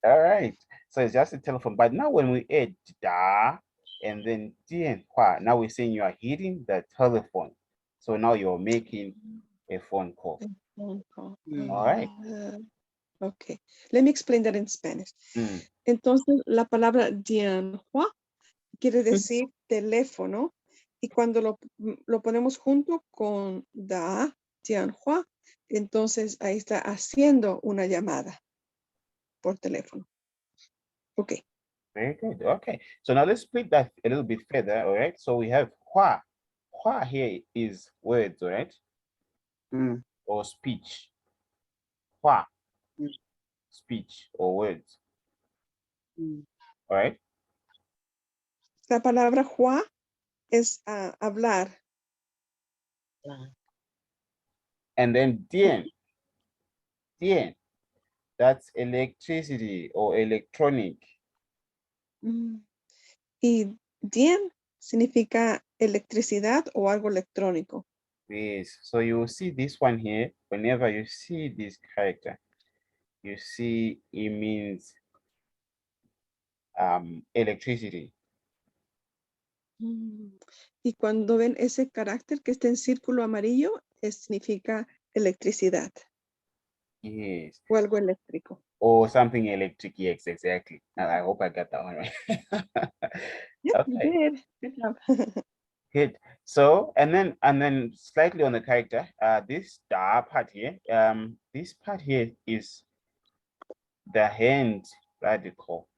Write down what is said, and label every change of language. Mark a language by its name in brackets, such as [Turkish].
[English] All right. So it's just a telephone. But now when we add da and then Dian Hua, now we're saying you are hitting the telephone. So now you're making a phone call. Phone call. All right. Okay. Let me explain that in Spanish. Mm. [Spanish] Entonces, la palabra dianhua quiere decir teléfono y cuando lo ponemos junto con da, dianhua, entonces ahí está haciendo una llamada por teléfono. [English] Okay. Very good. Okay. So now let's split that a little bit further. All right. So we have hua. Hua here is words, all right? Or speech. Hua, speech or words. All right. [Spanish] La palabra hua es hablar. [English] And then dian. Dian. That's electricity or electronic. [Spanish] Y dien significa electricidad o algo electrónico. [English] Yes. So you will see this one here. Whenever you see this character, you see it means electricity. [Spanish] Y cuando ven ese carácter que está en círculo amarillo, significa electricidad [English] Yes. [Spanish] o algo eléctrico. [English] Or something electric. Yes, exactly. I hope I got that one right. Yep, you Okay. did. Good job. Good. So and then slightly on the character, this da part here, this part here is the hand radical.